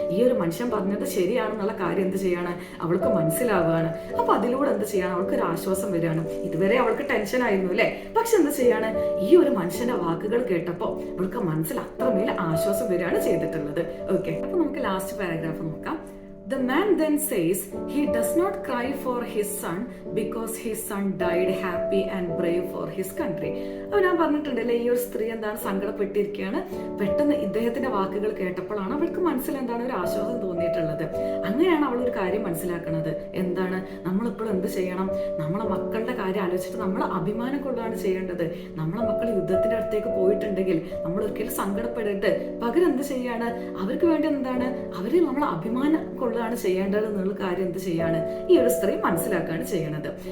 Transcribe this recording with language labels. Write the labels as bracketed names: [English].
[Malayalam] ഈ ഒരു മനുഷ്യൻ പറഞ്ഞത് ശരിയാണെന്നുള്ള കാര്യം എന്ത് ചെയ്യാണ്, അവൾക്ക് മനസ്സിലാവുകയാണ്. അപ്പൊ അതിലൂടെ എന്ത് ചെയ്യാണ്, അവൾക്ക് ഒരു ആശ്വാസം വരികയാണ്. ഇതുവരെ അവൾക്ക് ടെൻഷൻ ആയിരുന്നു അല്ലെ, പക്ഷെ എന്ത് ചെയ്യാണ്, ഈ ഒരു മനുഷ്യന്റെ വാക്കുകൾ കേട്ടപ്പോ അവൾക്ക് മനസ്സിൽ അത്രമേൽ ആശ്വാസം വരികയാണ് ചെയ്തിട്ടുള്ളത്. ഓക്കെ, അപ്പൊ നമുക്ക് ലാസ്റ്റ് പാരഗ്രാഫ് നോക്കാം. [English] The man then says he does not cry for his son because his son died happy and brave for his country. [Malayalam] അപ്പോൾ ഞാൻ പറഞ്ഞിട്ടുണ്ടല്ലേ, ഈ ഒരു സ്ത്രീ എന്താണ് സങ്കടപ്പെട്ടിരിക്കുകയാണ്. പെട്ടെന്ന് ഇദ്ദേഹത്തിന്റെ വാക്കുകൾ കേട്ടപ്പോഴാണ് അവൾക്ക് മനസ്സിൽ എന്താണ് ഒരു ആശ്വാസം തോന്നിയിട്ടുള്ളത്. അങ്ങനെയാണ് അവൾ ഒരു കാര്യം മനസ്സിലാക്കുന്നത്, എന്താണ്, നമ്മളിപ്പോഴും എന്ത് ചെയ്യണം, നമ്മളെ മക്കളുടെ കാര്യം ആലോചിച്ചിട്ട് നമ്മൾ അഭിമാനം കൊള്ളുകയാണ് ചെയ്യേണ്ടത്. നമ്മളെ മക്കൾ യുദ്ധത്തിന്റെ അടുത്തേക്ക് പോയിട്ടുണ്ടെങ്കിൽ നമ്മൾ ഒരിക്കലും സങ്കടപ്പെടരുത്, പകരം എന്ത് ചെയ്യാണ്, അവർക്ക് വേണ്ടി എന്താണ്, അവര് നമ്മൾ അഭിമാനം ാണ് ചെയ്യേണ്ടത് എന്നുള്ള കാര്യം എന്ത് ചെയ്യാണ് ഈ ഒരു സ്ത്രീ മനസ്സിലാക്കുകയാണ് ചെയ്യണത്.